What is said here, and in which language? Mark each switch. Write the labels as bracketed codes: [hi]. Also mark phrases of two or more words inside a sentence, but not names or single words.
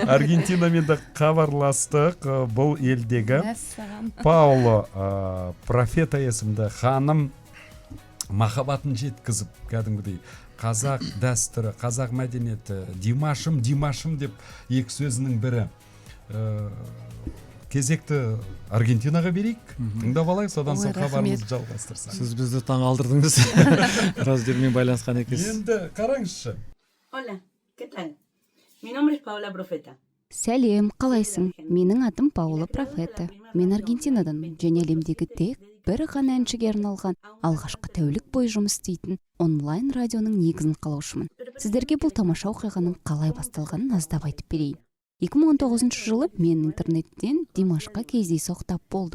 [kk] Аргентинамен де хабарластық. Бұл елдегі Пауло Профета есімді ханым махаббатын жеткізіп, кәдімгідей қазақ дәстүрі, қазақ мәдениеті, Димашым деп екі сөзінің бірі. Кезекті Аргентинаға берейік, тыңдап алайық, содан соң хабарымызды жалғастырсақ. Сіз бізді таң алдырдыңыз. Раздермен байланысқан екенсіз. Енді қараңызшы. [es] Hola, ¿qué tal? Mi nombre es Paola Profeta. [kk] Сәлем, қалайсың? Менің атым Паула Профета. Мен Аргентинаданмын және әлемдегі тек бір ғана әншіге арналған алғашқы тәулік бойы жұмыс істейтін онлайн радионың негізін қалаушымын. Сіздерге бұл тамаша оқиғаның қалай басталғанын аздап айтып берейін. 2019 жылы мен интернеттен Димашқа кездейсоқ болдым.